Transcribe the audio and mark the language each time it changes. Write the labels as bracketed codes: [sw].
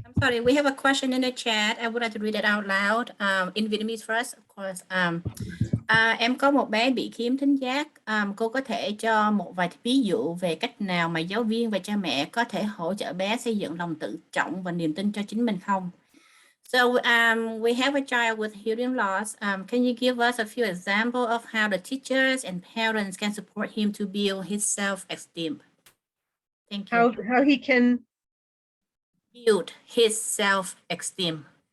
[en] I'm sorry, we have a question in the chat. I would like to read it out loud in Vietnamese first, of course. [vi] Em có một bé bị khiếm thính giác. Cô có thể cho một vài ví dụ về cách nào mà giáo viên và cha mẹ có thể hỗ trợ bé xây dựng lòng tự trọng và niềm tin cho chính mình không? [en] So we have a child with hearing loss. Can you give us a few examples of how the teachers and parents can support him to build his self-esteem? Thank you. How he can Build his self-esteem.